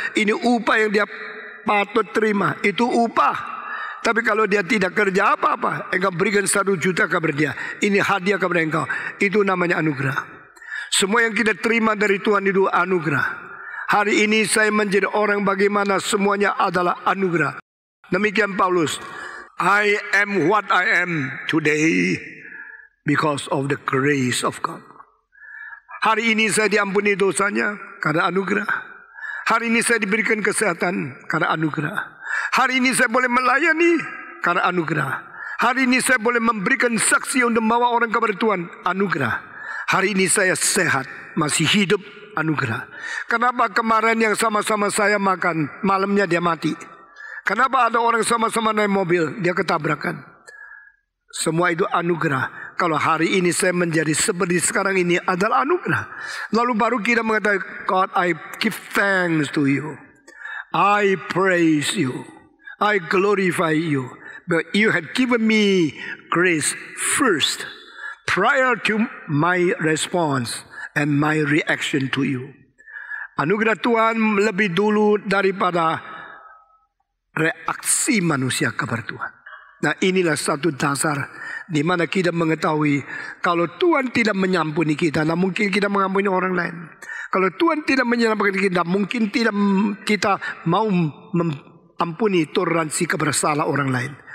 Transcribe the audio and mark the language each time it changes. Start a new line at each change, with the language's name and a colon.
Indonesian: Ini upah yang dia patut terima. Itu upah. Tapi kalau dia tidak kerja apa-apa, engkau berikan 1 juta kepada dia. Ini hadiah kepada engkau. Itu namanya anugerah. Semua yang kita terima dari Tuhan itu anugerah. Hari ini saya menjadi orang bagaimana semuanya adalah anugerah. Demikian Paulus.
English: I am what I am today because of the grace of God.
Indonesian: Hari ini saya diampuni dosanya karena anugerah. Hari ini saya diberikan kesehatan karena anugerah. Hari ini saya boleh melayani karena anugerah. Hari ini saya boleh memberikan saksi untuk membawa orang kepada Tuhan, anugerah. Hari ini saya sehat, masih hidup, anugerah. Kenapa kemarin yang sama-sama saya makan, malamnya dia mati? Kenapa ada orang sama-sama naik mobil, dia ketabrakan? Semua itu anugerah. Kalau hari ini saya menjadi seperti sekarang ini adalah anugerah. Lalu baru kita mengatakan,
English: God, I give thanks to you. I praise you. I glorify you. But you had given me grace first, prior to my response and my reaction to you.
Indonesian: Anugerah Tuhan lebih dulu daripada reaksi manusia kepada Tuhan. Nah, inilah satu dasar di mana kita mengetahui kalau Tuhan tidak mengampuni kita, nah mungkin kita mengampuni orang lain. Kalau Tuhan tidak menyelamatkan kita, mungkin tidak kita mau mengampuni toleransi kepada salah orang lain.